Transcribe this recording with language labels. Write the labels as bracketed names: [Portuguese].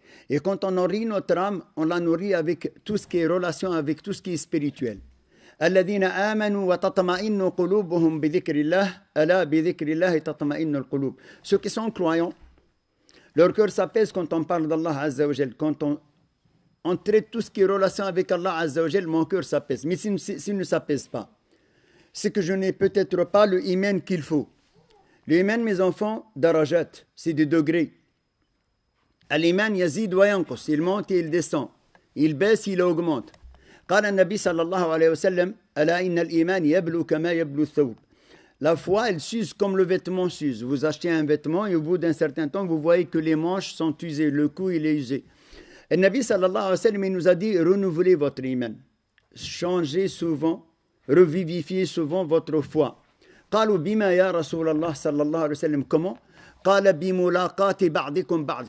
[French] Et quand on nourrit notre âme, on la nourrit avec tout ce qui est relation, avec tout ce qui est spirituel. [Arabic] الذين آمنوا وتطمئن قلوبهم بذكر الله ألا بذكر الله تطمئن القلوب. [French] Ceux qui sont croyants, leur cœur s'apaise quand on parle d'Allah Azza wa Jal. Quand on traite tout ce qui est relation avec Allah Azza wa Jal, mon cœur s'apaise. Mais s'il ne s'apaise pas, c'est que je n'ai peut-être pas le iman qu'il faut. Le iman, mes enfants, darajat, c'est des degrés. [Arabic] Al-iman yazid wa yanqus, [French] il monte et il descend. Il baisse, il augmente. [Arabic] قال النبي صلى الله عليه وسلم ألا إن الإيمان يبلو كما يبلو الثوب. [French] La foi, elle s'use comme le vêtement s'use. Vous achetez un vêtement et au bout d'un certain temps, vous voyez que les manches sont usées, le cou il est usé. Et Nabi sallallahu alayhi wa sallam, il nous a dit, renouvelez votre iman. Changez souvent, revivifiez souvent votre foi. [Arabic] قالوا بما يا رسول الله صلى الله عليه وسلم. [French] Comment? [Arabic] قال بملاقاة بعضكم بعض.